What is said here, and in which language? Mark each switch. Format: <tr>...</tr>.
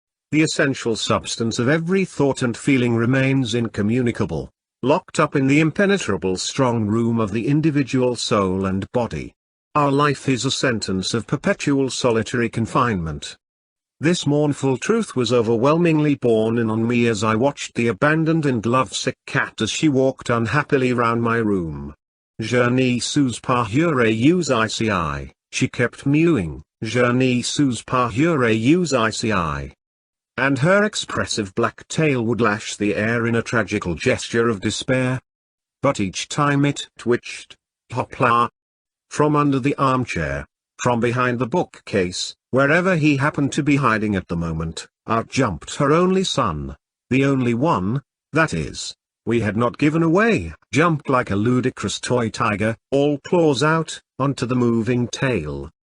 <en>The essential substance of every thought and feeling remains incommunicable, locked up in the impenetrable strong room of the individual soul and body. Our life is a sentence of perpetual solitary confinement. This mournful truth was overwhelmingly borne in on me as I watched the abandoned and lovesick cat as she walked unhappily round my room.</en> <fr>Je ne suis pas heureuse ici,</fr> <en>she kept mewing,</en> <fr>je ne suis pas heureuse ici.</fr> <en>And her expressive black tail would lash the air in a tragical gesture of despair. But each time it twitched, hopla, from under the armchair, from behind the bookcase, wherever he happened to be hiding at the moment, out jumped her only son, the only one, that is, we had not given away, jumped like a ludicrous toy tiger, all claws out, onto the moving tail.</en>